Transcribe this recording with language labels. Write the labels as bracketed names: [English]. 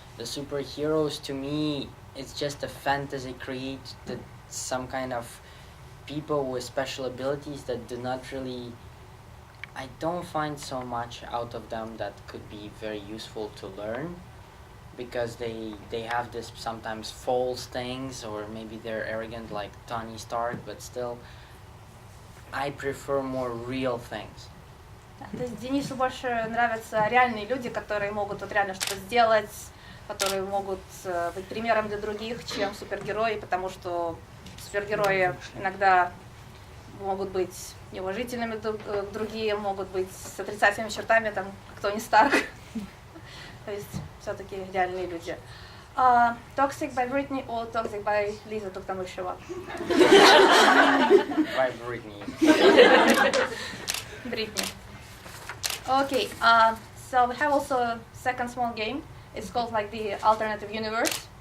[English] The superheroes, to me, it's just a fantasy created some kind of people with special abilities that do not really, I don't find so much out of them that could be very useful to learn, because they have this sometimes false things, or maybe they're arrogant like Tony Stark, but still I prefer more real things. [Russian] То есть Денису больше нравятся реальные люди, которые могут вот реально что-то сделать, которые могут быть примером для других, чем супергерои, потому что супергерои иногда могут быть неуважительными к другим, могут быть с отрицательными чертами, там, как Тони Старк. То есть все-таки реальные люди. [English] Toxic by Britney or Toxic by Lisa Туктамышева? By Britney. Britney. Okay, so we have also a second small game. It's called like the alternative universe.